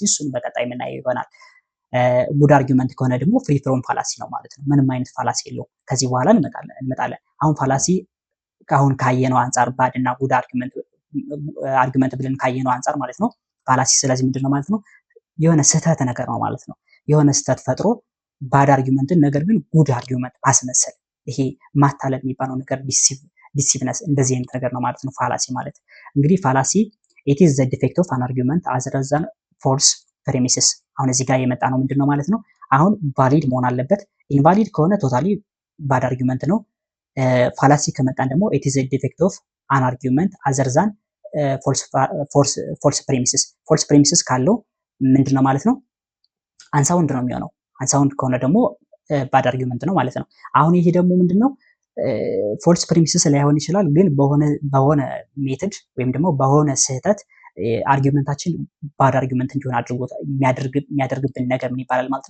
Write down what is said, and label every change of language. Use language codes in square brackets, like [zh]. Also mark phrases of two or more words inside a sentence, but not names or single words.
[am] እሱን በቀጣይ የምናየው ይሆናል። [en] good argument [am] ከሆነ ደግሞ [en] free from fallacy [am] ነው ማለት ነው። ምንም አይነት ፋላሲ የለውም። ከዚህ በኋላ እንመጣለን። አሁን ፋላሲ አሁን ካየነው አንጻር ባድ እና [en] good argument [am] ብለን ካየነው አንጻር ማለት ነው ፋላሲ ስለዚህ ምንድነው ማለት ነው? የሆነ ስህተት ነገር ነው ማለት ነው። የሆነ ስህተት ፈጥሮ [en] bad argumentን [am] ነገር ግን [en] good argument [am] ማስመሰል፣ ይሄ ማታለል የሚባለው ነገር ዲሲቭነስ፣ እንደዚህ አይነት ነገር ነው ማለት ነው ፋላሲ ማለት። እንግዲህ ፋላሲ [en] it is the defect of an argument other than false premises። [am] አሁን እዚህ ጋር የመጣ ነው ምንድነው ማለት ነው? አሁን ቫሊድ መሆን አለበት። ኢንቫሊድ ከሆነ [en] totally bad argument [am] ነው። ፋላሲ ከመጣን ደግሞ [en] it is a defect of an argument other than false premises። false premises [am] ካለው ምንድነው ማለት ነው? አንሳውንድ ነው የሚሆነው። አንሳውንድ ከሆነ ደግሞ [en] bad argument [am] ነው ማለት ነው። አሁን ይሄ ደግሞ ምንድነው? [en] false premises [am] ላይሆን ይችላል፣ ግን በሆነ ሜተድ ወይም ደግሞ በሆነ ስህተት አርጊውመንታችን [en] bad argument [am] እንዲሆን አድርጎት የሚያደርግብን ነገር ምን ይባላል ማለት ነው?